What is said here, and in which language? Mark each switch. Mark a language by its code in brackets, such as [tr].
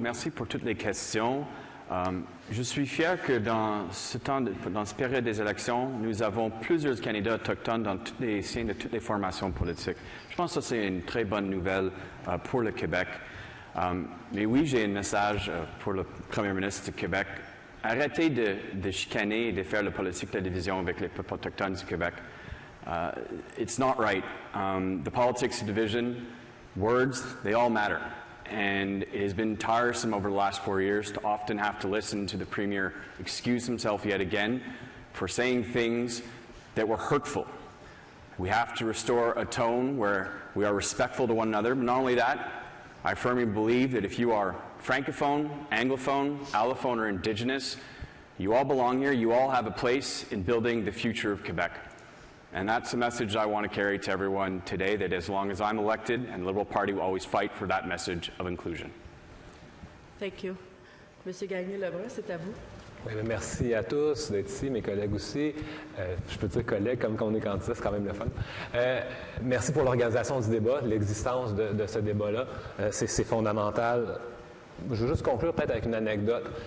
[fr] Merci pour toutes les questions. Je suis fier que dans cette période des élections, nous avons plusieurs candidats autochtones dans toutes les signes de toutes les formations politiques. Je pense que ça, c'est une très bonne nouvelle pour le Québec. Mais oui, j'ai un message pour le premier ministre du Québec. Arrêtez de chicaner et de faire la politique de la division avec les peuples autochtones du Québec. [en] It's not right. The politics of division, words, they all matter. And it has been tiresome over the last 4 years to often have to listen to the Premier excuse himself yet again for saying things that were hurtful. We have to restore a tone where we are respectful to one another. But not only that, I firmly believe that if you are Francophone, Anglophone, Allophone, or Indigenous, you all belong here. You all have a place in building the future of Quebec. And that's the message I want to carry to everyone today, that as long as I'm elected, and the Liberal Party will always fight for that message of inclusion. Thank you. [fr] Monsieur Gagné-Lebrun, c'est à vous. Oui, merci à tous d'être ici, mes collègues aussi. Je peux dire collègues, comme quand on est candidat, c'est quand même le fun. Merci pour l'organisation du débat, l'existence de ce débat-là. C'est fondamental. Je veux juste conclure peut-être avec une anecdote.